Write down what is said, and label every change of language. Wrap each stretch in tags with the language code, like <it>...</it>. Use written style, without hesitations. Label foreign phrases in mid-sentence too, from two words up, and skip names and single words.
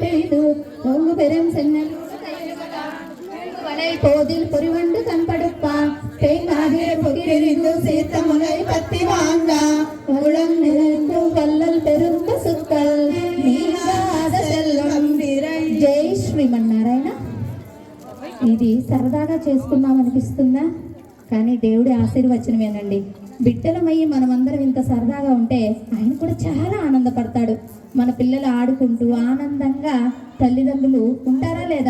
<ta>செய்து ஒங்கு பெரும் சென்னல் வலை போதில் பொறிவண்டு கண்படுப்பா தேங்காதில் பொறியெறிந்து சேர்த்த முனை பத்தி வாங்க உளம் நிறைந்து வல்லல் பெரும் பசுக்கள் நீங்காத செல்லம்</ta> <te>జై శ్రీమన్నారాయణ. ఇది సరదాగా చేసుకున్నాం అనిపిస్తుందా? కానీ దేవుడి ఆశీర్వచనమేనండి. బిడ్డలమయ్యి మనమందరం ఇంత సరదాగా ఉంటే ఆయన కూడా చాలా ఆనందపడతాడు. మన పిల్లలు ఆడుకుంటూ ఆనందంగా తల్లిదండ్రులు ఉంటారా లేదా?</te>